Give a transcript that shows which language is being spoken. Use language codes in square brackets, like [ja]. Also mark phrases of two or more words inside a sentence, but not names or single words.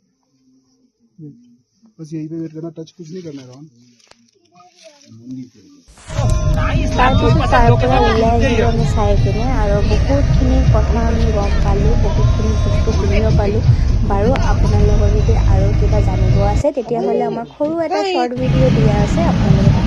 [hi] बस यही पे वेट करना, टच कुछ नहीं करना है। [as] তাৰপিছত তাৰ পৰা ওলাই আহিলোঁ আমি চাই কিনে, আৰু বহুতখিনি কথা আমি গম পালোঁ, বহুতখিনি বস্তু শুনিব পালোঁ। বাৰু আপোনালোকৰ যদি আৰু কিবা জানিব আছে তেতিয়াহ'লে আমাক সৰু এটা [en] short video' [as] দিয়া আছে, আপোনালোকে